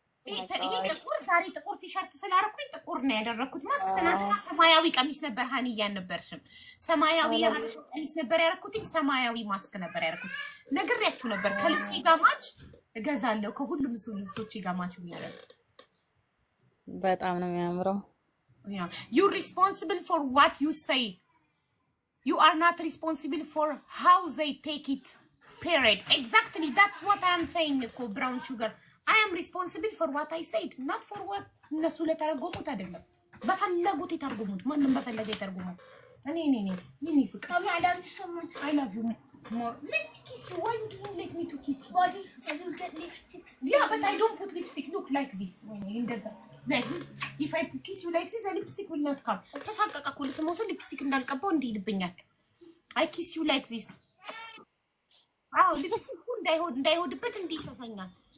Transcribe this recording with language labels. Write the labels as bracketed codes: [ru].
[am] ይሄ ጥቁር ዛሬ ጥቁር ቲሸርት ስላደረኩኝ ጥቁር ነው ያደረኩት። ማስክ ትናንትና ሰማያዊ ቀሚስ ነበር። ሀኒያ ነበርሽም ሰማያዊ የሀበሻ ቀሚስ ነበር ያደረኩት። ሰማያዊ ማስክ ነበር ያደረኩት። ነግሬያችሁ ነበር ከልብሴ ጋር ማች እገዛለሁ። ከሁሉም ልብሶቼ ጋር ማች የሚያደርግ በጣም ነው የሚያምረው። [en] You responsible for what you say. You are not responsible for how they take it. Period. Exactly. That's what I am saying, brown sugar. I am responsible for what I said, not for what [am] እነሱ ለተረጎሙት አይደለም። በፈለጉት ይተርጉሙት። ማንንም በፈለገ ይተርጉሙት። እኔ ፍቅር [en] I love you. More. Let me kiss you. Why do you let me to kiss you? Body, I will get lipstick. Yeah, but I don't put lipstick. Look like this. When you're in the like, if I kiss you like this, the lipstick will not come. [am] ተሳቀቀ እኮ ለሰሞኑ lipstick እንዳልቀባው እንዲህ ይልብኛል። [en] I kiss you like this. [am] አዎ lipstick እንዳይሆድበት እንዲህ ይፈታኛል።